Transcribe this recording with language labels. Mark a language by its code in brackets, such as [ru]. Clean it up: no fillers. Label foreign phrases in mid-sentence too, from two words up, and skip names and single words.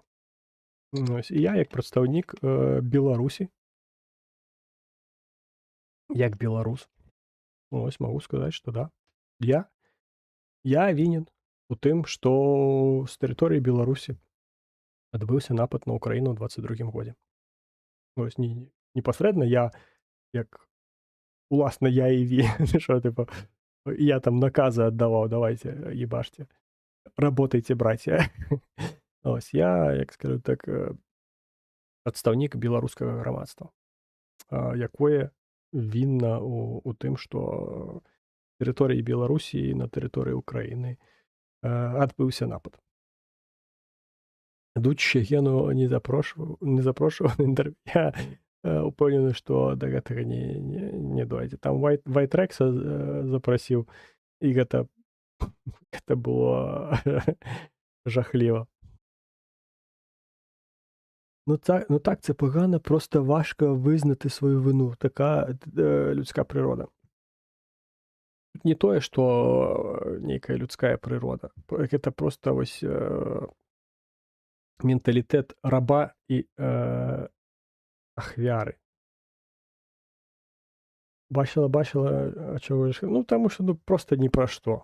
[be] Ось і я як прадстаўнік Беларусі, як беларус, ось магу сказаць, што да, я вінен у тым, што з тэрыторыі Беларусі адбыўся напад на ўкраіну ў 22 годзе. Ось непасрэдна я як уласна я і що, типу, я там наказы аддаваў, [ru] давайте, ебашьте, работайте, братья. [be] Ось я, як скажу так, прадстаўнік беларускага грамадства, якое вінна у тым, што тэрыторыі Беларусі і на тэрыторыі Украіны адбыўся напад. Дучча Гену не запрошваў на інтэрв'ю. Я упэўнены, што да гэтага не дойдзе. Там Вайтрекса запрасіў, і гэта было жахліва. [uk] Ну так, це погано, просто важко визнати свою вину. Така людська природа. [be] Тут не тое, што нейкая людская прырода. Гэта просто вось менталітэт раба і ахвяры. [uk] Бачила, а чого ж? [be] Ну, таму што просто ні пра што.